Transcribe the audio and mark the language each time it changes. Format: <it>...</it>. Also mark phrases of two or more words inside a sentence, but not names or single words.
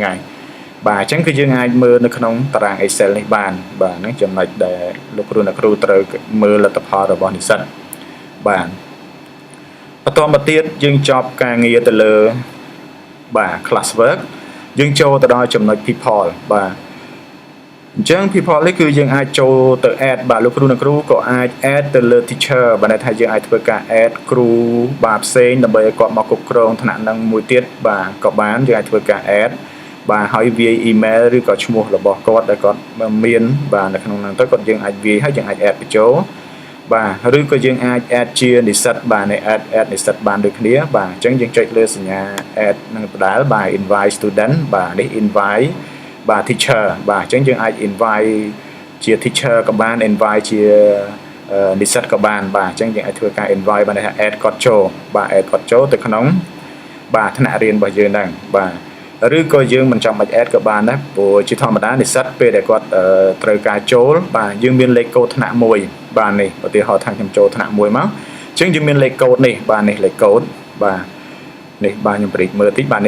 <km>ហើយបាទអញ្ចឹងគឺយើងអាចមើលនៅក្នុងតារាង Excel នេះបានបាទហ្នឹងចំណុចដែលលោកគ្រូអ្នកគ្រូត្រូវមើលលទ្ធផលរបស់និស្សិតបាទបន្តមកទៀតយើងច ប់ការងារទៅលើបាទ</km> <en>class work</en> <km>យើងចូលទៅដល់ចំណុច people បាទអញ្ចឹង people នេះគឺយើងអាចចូលទៅ add បាទលោកគ្រូ អ្នកគ្រូក៏អាច add ទៅលើ teacher បាទថាយើងអាចធ្វើការ add គ្រូបាទផ្សេងដើម្បីឲ្យគាត់មកគ្រប់គ្រងថ្នាក់នឹងមួយទៀតបាទក៏បានយើងអាចធ្វើការ add បាទហើយវាយ email ឬក៏ឈ្មោះរបស់គាត់ដែលគាត់មានបាទនៅក្នុងហ្នឹងទៅគាត់យើងអាចវាយហើយយើងអាច add បញ្ចូលបាទឬក៏យើងអាច add ជានិស្សិតបាទនៃ add និស្សិតបានដូចគ្នាបាទអញ្ចឹងយើងចុចលើសញ្ញា add នឹងដដែលបាទ</km> <en>invite student</en> <km>បាទនេះ invite បាទ teacher បាទអញ្ចឹងយើងអាច invite ជា teacher ក៏បាន invite ជានិស្សិតក៏បាន បាទអញ្ចឹងយើងអាចធ្វើការ invite បានថា add គាត់ចូលបាទ add គាត់ចូលទៅក្នុងបាទថ្នាក់រៀនរបស់យើងហ្នឹងបាទឬក៏យើងមិនចាំបាច់ add ក៏បានដែរព្រោះជាធម្មតានិស្សិតពេលដែលគាត់ត្រូវការចូលបាទយើងមានលេខកូដថ្នាក់មួយបាទនេះឧទាហរណ៍ថាខ្ញុំចូលថ្នាក់មួយមកអញ្ចឹងយើងមានលេខកូដនេះបាទនេះលេខកូដបាទនេះបាទខ្ញុំបរិចមើលតិចបាទនេះ</km>